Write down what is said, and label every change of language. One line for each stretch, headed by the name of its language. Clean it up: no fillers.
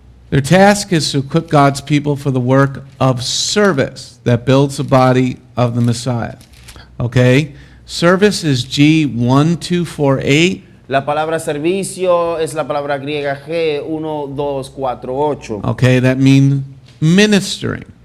English: Their task is to equip God's people for the work of service that builds the body of the Messiah. Okay? Service is G1248.
Spanish: La palabra servicio es la palabra griega G1248.
English: Okay, that means ministering.